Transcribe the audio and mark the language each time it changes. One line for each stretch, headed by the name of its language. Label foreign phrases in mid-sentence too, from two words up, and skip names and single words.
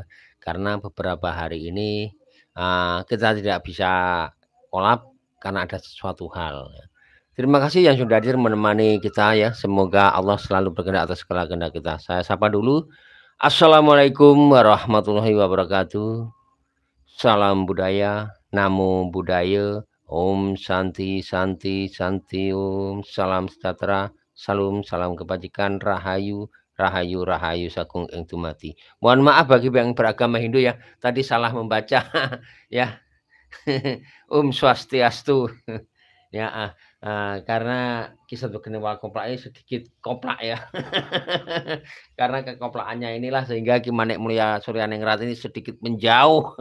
Indonesian: Karena beberapa hari ini kita tidak bisa kolab karena ada sesuatu hal. Ya. Terima kasih yang sudah hadir menemani kita ya. Semoga Allah selalu berkehendak atas segala kehendak kita. Saya sapa dulu.
Arabic: السلام عليكم ورحمة الله وبركاته.
Indonesian: Salam budaya,
Pali: namo buddhaya.
Sanskrit: ॐ शान्ति शान्ति शान्ति ॐ.
Indonesian: Salam sejahtera, salam kebajikan,
Javanese: rahayu rahayu rahayu sagung ing dumati.
Indonesian: Mohon maaf bagi yang beragama Hindu ya, tadi salah membaca ya.
Balinese: Om Swastiastu
Indonesian: ya. Karena Ki Sabdo Gendeng Walkoplai sedikit koplak ya. Karena kekoplakannya inilah sehingga Ki Manik Mulia Suryaningrat ini sedikit menjauh.